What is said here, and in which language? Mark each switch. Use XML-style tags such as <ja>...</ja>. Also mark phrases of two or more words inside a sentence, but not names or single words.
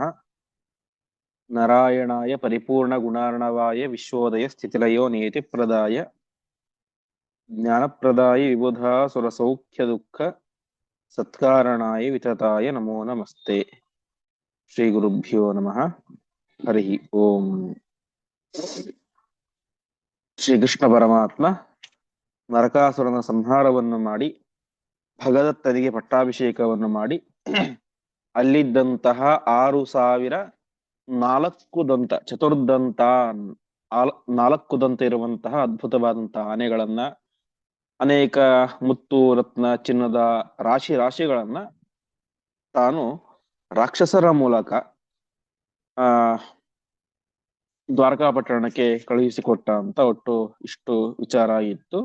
<sa>नारायणाय परिपूर्णगुणार्णवाय विश्वोदय स्थितिलयो नियतिप्रदाय ज्ञानप्रदाय विबुधासुरसौख्यदुःख सत्कारणाय वितताय नमो नमस्ते। श्रीगुरुभ्यो नमः। हरिः ओम्।</sa> <kn>ಶ್ರೀಕೃಷ್ಣ ಪರಮಾತ್ಮ ನರಕಾಸುರನ ಸಂಹಾರವನ್ನು ಮಾಡಿ ಭಗದತ್ತನಿಗೆ ಪಟ್ಟಾಭಿಷೇಕವನ್ನು ಮಾಡಿ ಅಲ್ಲಿದ್ದಂತಹ 6,004 ದಂತ ಚತುರ್ದಂತ 4 ದಂತ ಇರುವಂತಹ ಅದ್ಭುತವಾದಂತಹ ಆನೆಗಳನ್ನ, ಅನೇಕ ಮುತ್ತು ರತ್ನ ಚಿನ್ನದ ರಾಶಿಗಳನ್ನ ತಾನು ರಾಕ್ಷಸರ ಮೂಲಕ ಆ ದ್ವಾರಕಾಪಟ್ಟಣಕ್ಕೆ ಕಳುಹಿಸಿಕೊಟ್ಟ ಅಂತ ಒಟ್ಟು ಇಷ್ಟು ವಿಚಾರ ಇತ್ತು.</kn>